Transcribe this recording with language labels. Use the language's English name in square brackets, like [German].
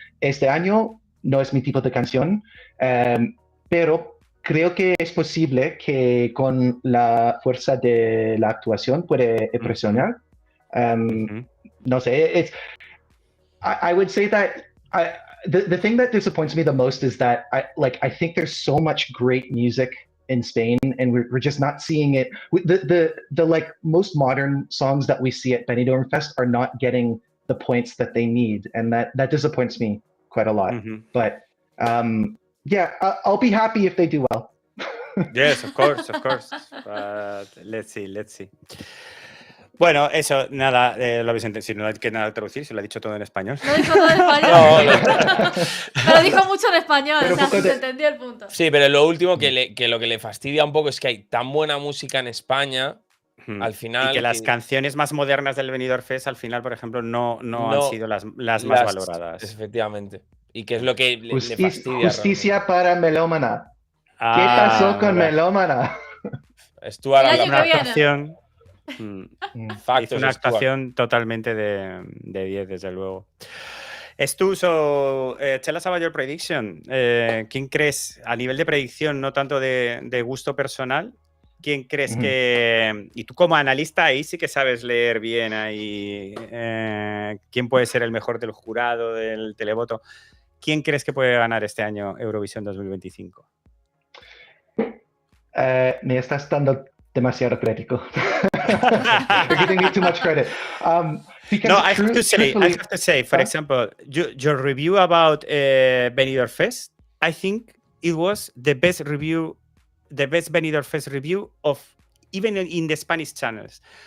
[Spanish] Este año no es mi tipo de canción, pero creo que es posible que con la fuerza de la actuación puede impresionar. No sé, [English] I would say that the thing that disappoints me the most is that I think there's so much great music in Spain and we're just not seeing it. The like most modern songs that we see at Benidorm Fest are not getting the points that they need, and that disappoints me quite a lot. But yeah, I'll be happy if they do well. Yes, of course. Let's see. [Spanish] Bueno, eso, nada, lo habéis entendido. Si no hay que nada traducir, se lo ha dicho todo en español. Lo dijo todo en español. Pero dijo mucho en español, Pero o sea, poco se entendió el punto. Sí, pero lo último que lo que le fastidia un poco es que hay tan buena música en España, al final. Y que las canciones más modernas del Benidorm Fest, al final, por ejemplo, no han sido las más valoradas. Efectivamente. Y que es lo que le fastidia. Justicia para Melómana. ¿Qué pasó con Melómana? Stuart, una actuación. Factos, hizo una actuación totalmente de 10, desde luego. [English] Stu, tell us about your prediction. [Spanish] ¿Quién crees, a nivel de predicción, no tanto de gusto personal, quién crees que... Y tú como analista ahí sí que sabes leer bien ahí quién puede ser el mejor del jurado, del televoto. ¿Quién crees que puede ganar este año Eurovisión 2025? Me estás dando demasiado crédito. [English] You're giving me too much credit. No, I have to say, for example, your review about Benidorm Fest, I think it was the best Benidorm Fest review of even in the Spanish channels.